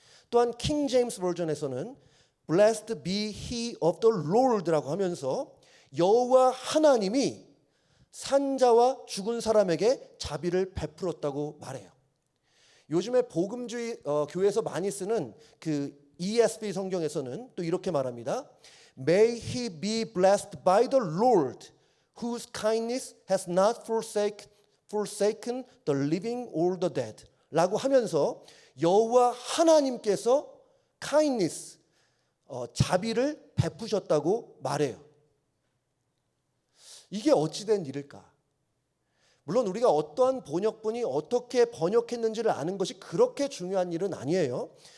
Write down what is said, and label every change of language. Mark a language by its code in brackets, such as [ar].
[ko] 또한 킹 제임스 버전에서는 [en] Blessed be he of the Lord [ko] 라고 하면서 여호와 하나님이 산자와 죽은 사람에게 자비를 베풀었다고 말해요. 요즘에 복음주의 교회에서 많이 쓰는 그 ESV 성경에서는 또 이렇게 말합니다. [en] May he be blessed by the Lord, whose kindness has not forsaken the living or the dead. [ko] 라고 하면서 여호와 하나님께서 kindness, 자비를 베푸셨다고 말해요. 이게 어찌된 일일까? 물론 우리가 어떠한 번역본이 어떻게 번역했는지를 아는 것이 그렇게 중요한 일은 아니에요.